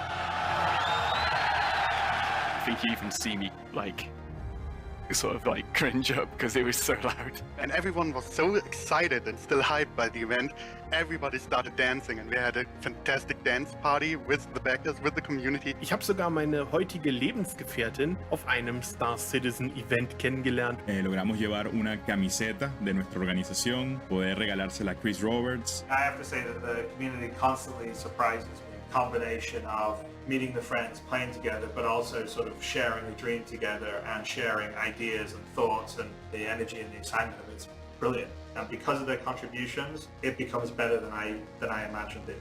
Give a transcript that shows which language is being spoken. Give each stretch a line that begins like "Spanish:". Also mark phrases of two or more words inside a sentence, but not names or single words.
English: I think you even see me sort of cringe up because it was so loud. And everyone was so excited and still hyped by the event. Everybody started dancing and we had a fantastic dance party with the backers, with the community.
German: Ich habe sogar meine heutige Lebensgefährtin auf einem Star Citizen Event kennengelernt.
Spanish: Logramos llevar una camiseta de nuestra organización, poder regalársela a Chris Roberts.
English: I have to say that the community constantly surprises me. Combination of meeting the friends, playing together, but also sort of sharing a dream together and sharing ideas and thoughts, and the energy and the excitement of it's brilliant. And because of their contributions, it becomes better than I imagined it.